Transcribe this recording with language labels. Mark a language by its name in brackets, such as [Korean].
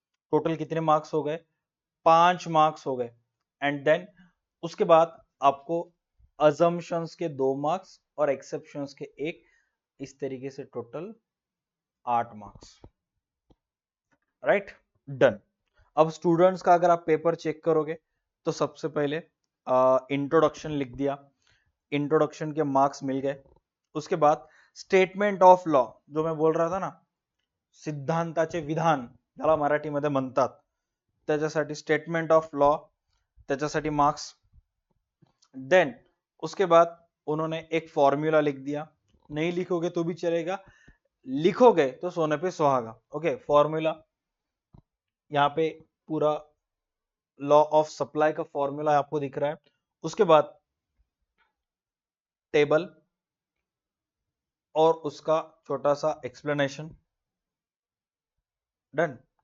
[Hindi] Total कितने marks हो गए, 5 मार्क्स हो गए। एंड देन उसके बाद आपको अजम्पशंस के 2 मार्क्स और एक्सेप्शंस के 1, इस तरीके से टोटल 8 मार्क्स, राइट, डन। अब स्टूडेंट्स का अगर आप पेपर चेक करोगे तो सबसे पहले इंट्रोडक्शन लिख दिया, इंट्रोडक्शन के मार्क्स मिल गए। उसके बाद स्टेटमेंट ऑफ लॉ, जो मैं बोल रहा था ना, [Marathi] सिद्धांताचे विधान ज्याला मराठीमध्ये म्हणतात, त्याच्यासाठी स्टेटमेंट ऑफ लॉ, त्याच्यासाठी मार्क्स। [Hindi] देन उसके बाद उन्होंने एक फॉर्मूला लिख दिया, नहीं लिखोगे तो भी चलेगा, लिखोगे तो सोने पे सुहागा, ओके। फॉर्मूला यहाँ पे पूरा लॉ ऑफ सप्लाई का फॉर्मूला आपको दिख रहा है। उसके बाद टेबल और उसका छोटा सा एक्सप्लेनेशन, डन।